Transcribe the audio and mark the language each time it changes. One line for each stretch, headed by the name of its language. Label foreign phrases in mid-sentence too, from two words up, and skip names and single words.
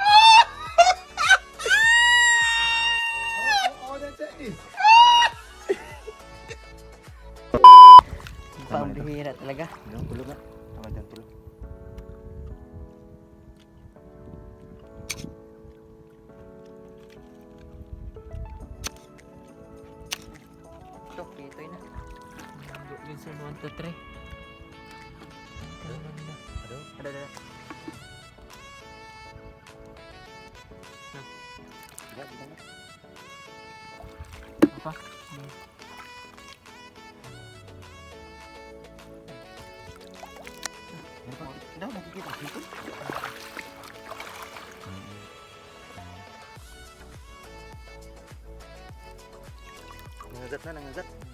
Filipino: Pambihira talaga. Yung pulo na. Tama dyan pulo. Ito, ito'y na.
English: Listen, 1, 2, 3.
Malay: Aduh. Ada. Tidak, tidak. Apa? Dah kita situ.
Filipino: Nangagat na, nangagat.